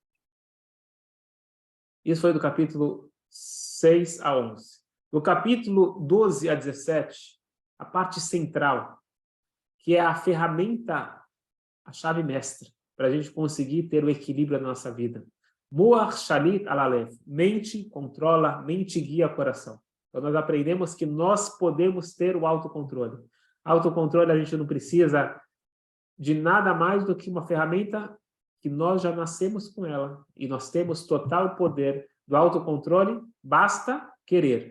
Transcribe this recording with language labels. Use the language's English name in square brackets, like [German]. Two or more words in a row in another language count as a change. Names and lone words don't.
[Portuguese] Isso foi do capítulo 6 a 11. Do capítulo 12 a 17, a parte central, que é a ferramenta, a chave mestra, para a gente conseguir ter o equilíbrio na nossa vida. [Hebrew] מוח שליט על הלב, [Portuguese] mente controla, mente guia o coração. Então nós aprendemos que nós podemos ter o autocontrole. Autocontrole a gente não precisa de nada mais do que uma ferramenta que nós já nascemos com ela e nós temos total poder do autocontrole, basta querer.